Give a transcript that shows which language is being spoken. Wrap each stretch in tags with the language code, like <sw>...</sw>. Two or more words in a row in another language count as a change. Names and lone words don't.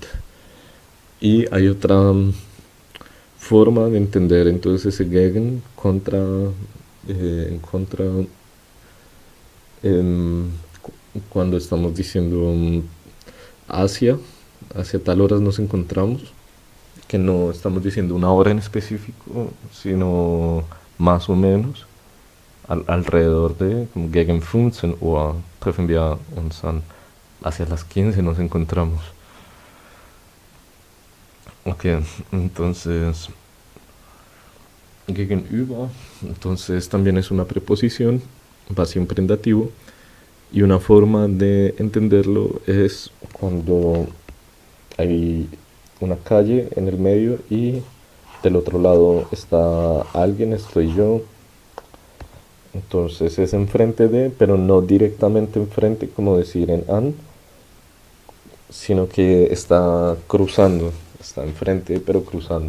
<es>Y hay otra forma de entender entonces ese Gegen contra, en contra, em, cuando estamos diciendo hacia, hacia tal hora nos encontramos, que no estamos diciendo una hora en específico, sino más o menos alrededor de como</es> <de>gegen 15 Uhr treffen wir uns an,</de> <es>hacia las 15 nos encontramos. Ok, entonces gegenüber, entonces también es una preposición, va siempre en dativo, y una forma de entenderlo es cuando hay una calle en el medio y del otro lado está alguien, estoy yo, entonces es enfrente de, pero no directamente enfrente como decir en an, sino que está cruzando, está enfrente pero cruzando.</es>